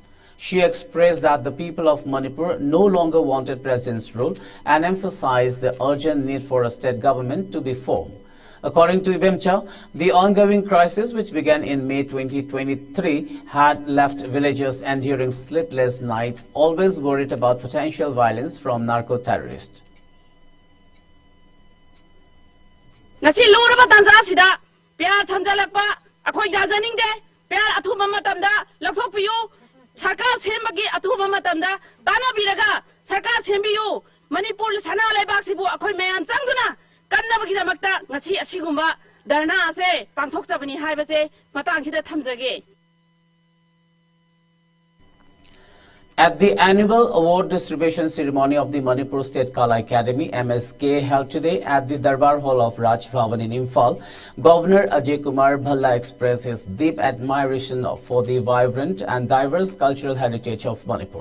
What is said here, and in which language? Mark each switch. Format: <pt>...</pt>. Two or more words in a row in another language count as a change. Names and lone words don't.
<en>She expressed that the people of Manipur no longer wanted president's rule and emphasized the urgent need for a state government to be formed. According to Ibemcha, the ongoing crisis, which began in May 2023, had left villagers enduring sleepless nights, always worried about potential violence from narco-terrorists.</en> <mni>Ngasi lura tanza sida pya thamjalapa akhoi jajaning de pya athuma matamda lakhokpiyu sarkar sembagi athuma matamda tana biraga sarkar sembiyu Manipur sana leibak sibu akhoi mayam changduna kannabagi damakta ngasi asigumba dharna ase pangthokjabani haibase matangkhida thamjage.</mni> <en>At the annual award distribution ceremony of the Manipur State Kala Academy (MSK) held today at the Darbar Hall of Raj Bhavan in Imphal, Governor Ajay Kumar Bhalla expressed his deep admiration for the vibrant and diverse cultural heritage of Manipur.</en>